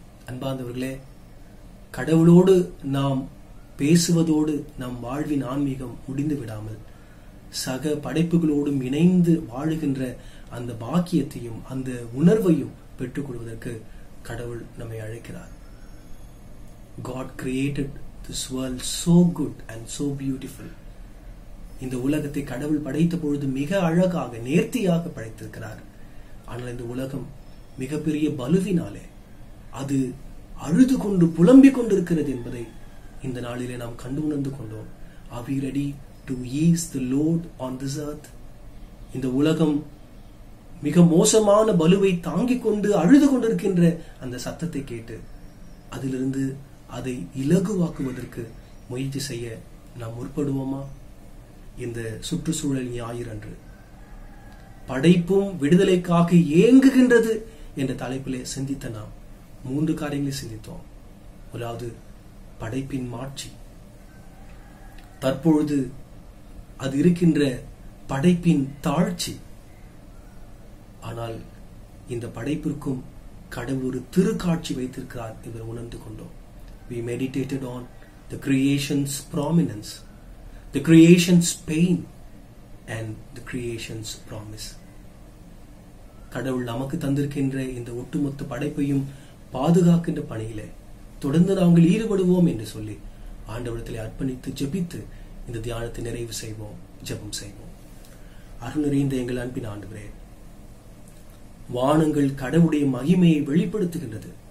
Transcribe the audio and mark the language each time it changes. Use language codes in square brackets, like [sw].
[ta] அன்பார்ந்தவர்களே, கடவுளோடு நாம் பேசுவதோடு நம் வாழ்வின் ஆன்மீகம் முடிந்து விடாமல் சக படைப்புகளோடும் இணைந்து வாழுகின்ற அந்த பாக்கியத்தையும் அந்த உணர்வையும் பெற்றுக் கொள்வதற்கு கடவுள் நம்மை அழைக்கிறார். [en] God created this world so good and so beautiful. [ta] இந்த உலகத்தை கடவுள் படைத்த பொழுது மிக அழகாக நேர்த்தியாக படைத்திருக்கிறார். ஆனால் இந்த உலகம் மிகப்பெரிய பலுவினாலே, அது அழுது கொண்டு புலம்பிக் கொண்டிருக்கிறது என்பதை இந்த நாளிலே நாம் கண்டு உணர்ந்து கொண்டோம். [en] Are we ready to ease the load on this earth? [ta] இந்த உலகம் மிக மோசமான பலுவை தாங்கிக் கொண்டு அழுது கொண்டிருக்கின்ற அந்த சத்தத்தை கேட்டு அதிலிருந்து அதை இலகுவாக்குவதற்கு முயற்சி செய்ய நாம் முற்படுவோமா? இந்த சுற்றுச்சூழல் ஞாயிறன்று படைப்பும் விடுதலைக்காக ஏங்குகின்றது என்ற தலைப்பிலே சிந்தித்த நாம் 3 காரியங்களை சிந்தித்தோம். முதலாவது, படைப்பின் மாட்சி. தற்பொழுது அது இருக்கின்ற படைப்பின் தாழ்ச்சி. ஆனால் இந்த படைப்பிற்கும் கடவுள் ஒரு திருக்காட்சி வைத்திருக்கிறார் என்று உணர்ந்து கொண்டோம். [en] We meditated on the creation's prominence, the creation's pain and the creation's promise. [ta] கடவுள் நமக்கு தந்திருக்கின்ற இந்த ஒட்டுமொத்த படைப்பையும் பாதுகாக்கின்ற பணியிலே தொடர்ந்து நாங்கள் ஈடுபடுவோம் என்று சொல்லி ஆண்டவரிடத்திலே அர்ப்பணித்து ஜெபித்து இந்த தியானத்தை நிறைவு செய்வோம், ஜெபம் செய்வோம். அருள் நிறைந்த எங்கள் அன்பின் ஆண்டவரே, வானங்கள் கடவுளுடைய மகிமையை வெளிப்படுத்துகின்றது.